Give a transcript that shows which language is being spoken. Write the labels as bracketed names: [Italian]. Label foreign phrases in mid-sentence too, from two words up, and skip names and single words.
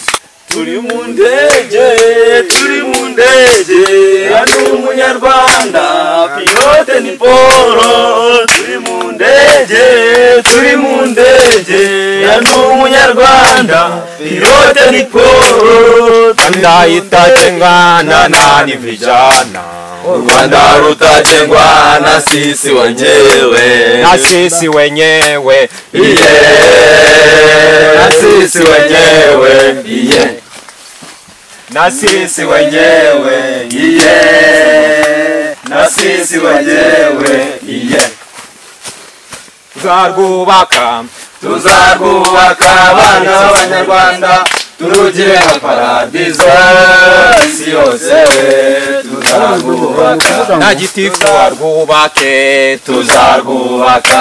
[Kinyarwanda] Turi mu ndege hano umunyarwanda pilote ni Polo. Turi mu ndege hano umunyarwanda pilote ni Polo. [Swahili] Rwanda itajengana nani vijana, Rwanda rutajengwa na sisi wenyewe, na sisi wenyewe, na sisi wenyewe, na sisi wenyewe, na sisi wenyewe, [Kinyarwanda] tuzarwubaka abana b'Abanyarwanda, turugire nka paradizo isi yose tuzarwubaka na gitifu warwubake tuzarwubaka